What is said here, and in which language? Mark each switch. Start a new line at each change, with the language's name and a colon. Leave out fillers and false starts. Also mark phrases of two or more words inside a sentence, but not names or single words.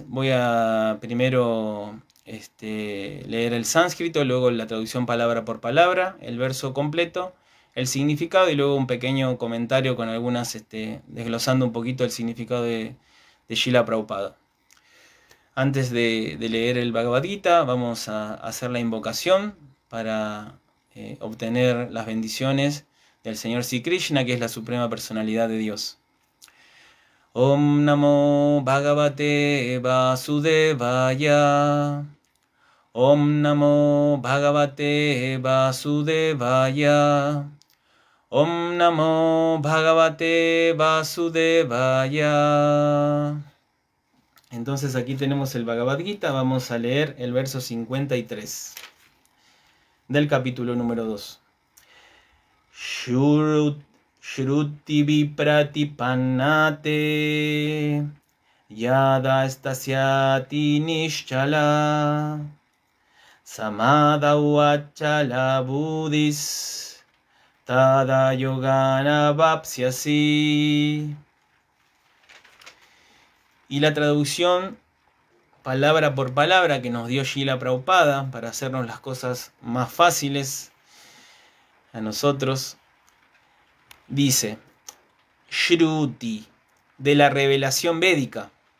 Spanish: Voy a primero leer el sánscrito, luego la traducción palabra por palabra, el verso completo, el significado y luego un pequeño comentario con algunas, desglosando un poquito el significado de Srila Prabhupada. Antes de leer el Bhagavad Gita, vamos a hacer la invocación para obtener las bendiciones del Señor Sri Krishna, que es la suprema personalidad de Dios.
Sanskrit: ॐ नमो भगवते वासुदेवाय. ॐ नमो भगवते वासुदेवाय. ॐ नमो भगवते वासुदेवाय.
Spanish: Entonces aquí tenemos el Bhagavad Gita. Vamos a leer el verso 53 del capítulo número 2.
Sanskrit: श्रुति विप्रतिपन्ना ते यदा स्थास्यति निश्चला समाधौ अचला बुद्धिस् तदा योगम् अवाप्स्यसि.
Spanish: Y la traducción palabra por palabra que nos dio Srila Prabhupada para hacernos las cosas más fáciles a nosotros, dice: Shruti, de la revelación védica,